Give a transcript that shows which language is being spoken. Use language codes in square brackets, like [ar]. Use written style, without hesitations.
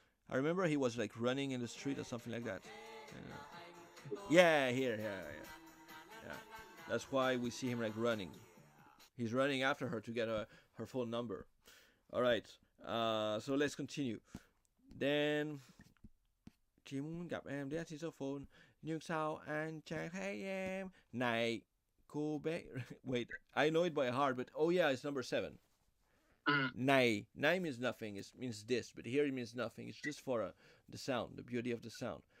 [en] I remember he was like running in the street or something like that. Yeah, here. Yeah. That's why we see him like running. He's running after her to get her phone number. All right. So let's continue. [vi] Then chỉ muốn gặp em để xin số phone, nhưng sao anh chẳng thấy em? Này, cô bé. [en] Wait, I know it by heart, but oh yeah, it's number 7. Này means nothing. It means this, but here it means nothing. It's just for the sound, the beauty of the sound.